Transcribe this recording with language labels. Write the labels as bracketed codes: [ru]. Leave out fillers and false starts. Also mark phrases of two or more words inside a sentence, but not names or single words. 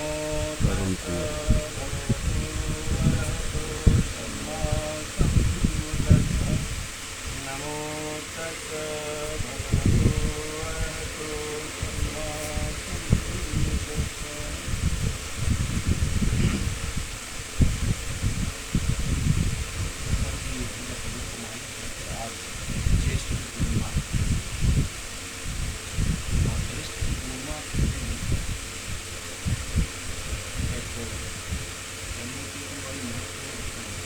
[hi] परम [pi] तस् [hi] पूज्य [pi] भगवतो अरहतो सम्मा सम्बुद्धस्स। नमो तस् भगवतो अरहतो सम्मा सम्बुद्धस्स। [hi] स्वर्गीय भगत कुमार आज ज्येष्ठ पूर्णिमा और ज्येष्ठ पूर्णिमा के दिन एक जम्मू की भी बड़ी महत्वपूर्ण घटना हुई।